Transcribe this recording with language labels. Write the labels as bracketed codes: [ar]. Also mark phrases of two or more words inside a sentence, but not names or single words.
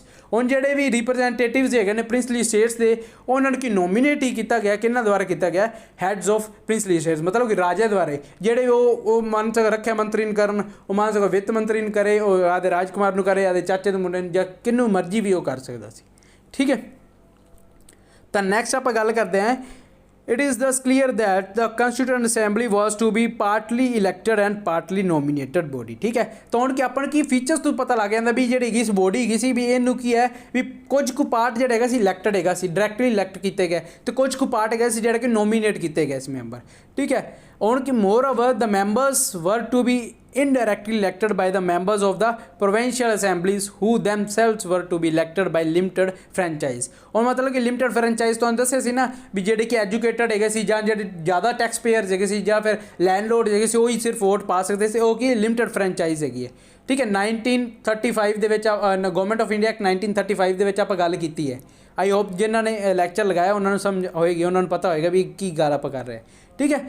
[pa] ਹੁਣ ਜਿਹੜੇ ਵੀ ਰਿਪਰੈਜ਼ੈਂਟੇਟਿਵਸ ਹੈਗੇ ਨੇ [en] princely states [pa] ਦੇ ਉਹਨਾਂ ਨੂੰ ਕੀ ਨੋਮੀਨੇਟ ਹੀ ਕੀਤਾ ਗਿਆ, ਕਿਹਨਾਂ ਦੁਆਰਾ ਕੀਤਾ ਗਿਆ [en] heads of princely states [pa] ਮਤਲਬ ਕਿ ਰਾਜੇ ਦੁਆਰੇ ਜਿਹੜੇ ਉਹ ਮੰਨ ਸਕੋ ਰੱਖਿਆ ਮੰਤਰੀ ਨੂੰ ਕਰਨ, ਉਹ ਮੰਨ ਸਕੋ ਵਿੱਤ ਮੰਤਰੀ ਨੂੰ ਕਰੇ, ਉਹ ਆਦੇ ਰਾਜਕੁਮਾਰ ਨੂੰ ਕਰੇ, ਆਦੇ ਚਾਚੇ ਦੇ ਮੁੰਡੇ ਨੂੰ ਜਾਂ ਕਿਹਨੂੰ ਮਰਜ਼ੀ ਵੀ ਉਹ ਕਰ ਸਕਦਾ ਸੀ, ਠੀਕ ਹੈ। ਤਾਂ ਨੈਕਸਟ ਆਪਾਂ ਗੱਲ ਕਰਦੇ ਹਾਂ [en] It is thus clear that the Constituent Assembly was to be partly elected and partly nominated body, [pa] ਠੀਕ ਹੈ। ਤਾਂ ਹੁਣ ਕਿ ਆਪਾਂ ਨੂੰ ਕੀ ਫੀਚਰਸ ਤੋਂ ਪਤਾ ਲੱਗ ਜਾਂਦਾ ਵੀ ਜਿਹੜੀ ਹੈਗੀ ਇਸ ਬੋਡੀ ਹੈਗੀ ਸੀ ਵੀ ਇਹਨੂੰ ਕੀ ਹੈ ਵੀ ਕੁਝ ਕੁ ਪਾਰਟ ਜਿਹੜਾ ਹੈਗਾ ਸੀ ਇਲੈਕਟਡ ਹੈਗਾ ਸੀ, ਡਾਇਰੈਕਟਲੀ ਇਲੈਕਟ ਕੀਤੇ ਗਏ, ਤੇ ਕੁਝ ਕੁ ਪਾਰਟ ਹੈਗਾ ਸੀ ਜਿਹੜਾ ਕਿ ਨੋਮੀਨੇਟ ਕੀਤੇ ਗਏ ਸੀ ਮੈਂਬਰ, ਠੀਕ ਹੈ। ਹੁਣ ਕਿ [en] moreover the members were to be indirectly elected by the members of the provincial assemblies who themselves were to be elected by limited franchise। [pa] ਔਰ ਮਤਲਬ ਕਿ [en] limited franchise [pa] ਤੋ ਦੱਸਿਆ ਸੀ ਨਾ ਭੀ ਜਿਹੜੇ ਕਿ ਐਜੂਕੇਟਡ ਹੈਗੇ ਸੀ ਜਾਂ ਜਿਹੜੇ ਜ਼ਿਆਦਾ [en] tax payers [pa] ਹੈਗੇ ਸੀ ਜਾਂ ਫਿਰ ਲੈਂਡਲੋਰਡ ਹੈਗੇ ਸੀ ਉਹੀ ਸਿਰਫ ਵੋਟ ਪਾ ਸਕਦੇ ਸੀ, ਉਹ ਕੀ [en] limited franchise [pa] ਹੈਗੀ ਹੈ, ਠੀਕ ਹੈ। 1935 ਦੇ ਵਿੱਚ ਗਵਰਨਮੈਂਟ ਆਫ ਇੰਡੀਆ ਐਕਟ 1935 ਦੇ ਵਿੱਚ ਆਪਾਂ ਗੱਲ ਕੀਤੀ ਹੈ। [en] I hope [pa] ਜਿਨ੍ਹਾਂ ਨੇ ਲੈਕਚਰ ਲਗਾਇਆ ਉਹਨਾਂ ਨੂੰ ਸਮਝ ਹੋਏਗੀ, ਉਹਨਾਂ ਨੂੰ ਪਤਾ ਹੋਏਗਾ ਵੀ ਕੀ ਗੱਲ ਆਪਾਂ ਕਰ ਰਹੇ, ਠੀਕ ਹੈ।